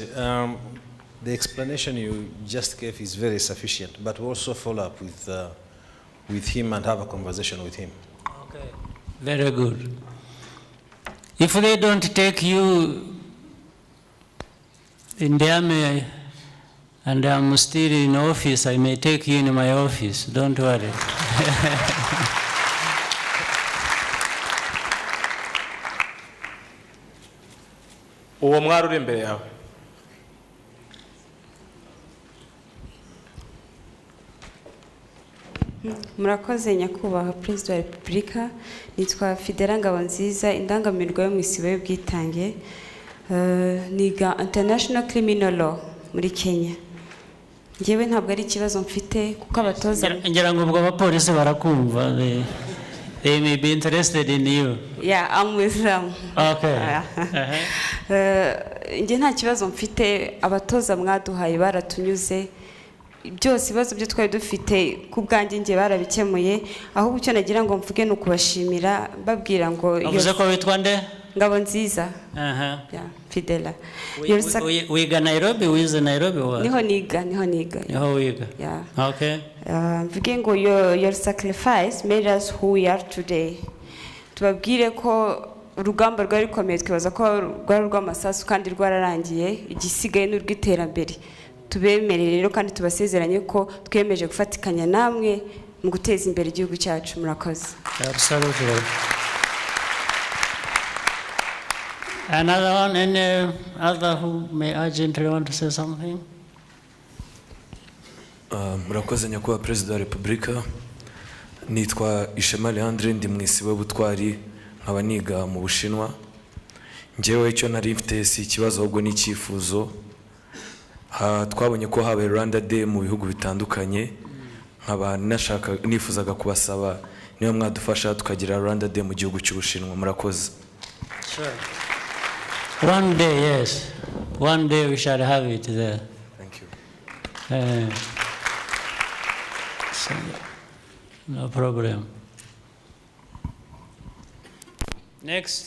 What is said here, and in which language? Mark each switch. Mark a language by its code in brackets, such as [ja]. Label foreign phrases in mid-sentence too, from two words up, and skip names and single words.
[en] The explanation you just gave is very sufficient, but we'll also follow up with him and have a conversation with him. Okay, very good. If they don't take you in the army and I'm still in office, I may take you in my office, don't worry. [rw] uwo mwari uri imbere yawe. Murakoze nyakubahwa Perezida wa Repubulika, nitwa Fidela Ngabonziza, Indangamirwa yo mu isibo y'ubwitange, niga [en] International Criminal Law [rw] muri Kenya. Ngewe ntabwo ari ikibazo mfite kuko abatoza ngira ngo ubwo abapolisi barakumva, [en] they may be interested in you. Yeah, I'm with them. Okay. [rw] Nge nta kibazo mfite, abatoza mwaduhaye baratunyuze, byose ibibazo byo twari dufite ku bwanjye ngiye barabikemuye, ahubwo icyo nagira ngo mvuge ni ukubashimira babwira ngo Avuze ko witwa nde? Ngabonziza. Fidela. Wiga Nairobi, wize Nairobi wa? Niho niga. Niho wiga. Yeah. Okay. Mvuge ngo [en] your sacrifice made us who we are today. [rw] Tubabwire ko urugamba rwari rukomeye, twibaza ko rwari rw'amasasu kandi rwararangiye, igisigaye n'urw'iterambere. Tubemerere rero kandi tubasezeranye ko twemeje gufatikanya namwe mu guteza imbere igihugu cyacu. Murakoze. [en] Absolutely. Another one, any other who may urgently want to say something? [rw] Murakoze nyakubahwa Perezida wa Repubulika. Nitwa Ishema Leandre, ndi mu isibo y'ubutwari, nkaba niga mu Bushinwa. Njyewe icyo nari mfite si ikibazo ahubwo ni icyifuzo. Twabonye ko habaye Rwanda Day mu bihugu bitandukanye, nkaba nifuzaga kubasaba niba mwadufasha tukagira Rwanda Day mu gihugu cy'Ubushinwa. Murakoze. [en] Sure. One day, yes. One day we shall have it there. Thank you. So, no problem. Next.